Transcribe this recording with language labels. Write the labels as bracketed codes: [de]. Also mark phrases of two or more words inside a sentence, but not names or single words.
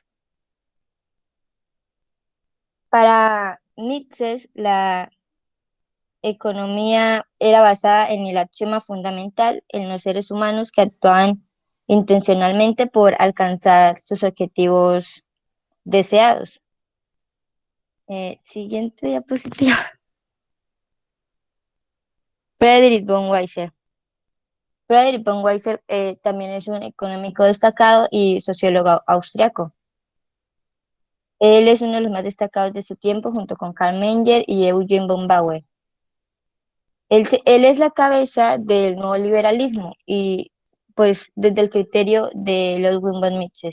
[es] Para Mises, la economía era basada en el axioma fundamental en los seres humanos que actuaban intencionalmente por alcanzar sus objetivos deseados. Siguiente diapositiva. Friedrich von Weiser. Friedrich von Weiser también es un económico destacado y sociólogo austriaco. Él es uno de los más destacados de su tiempo junto con Karl Menger y Eugen von Bauer. Él es la cabeza del nuevo liberalismo y pues desde el criterio de Ludwig von Mises.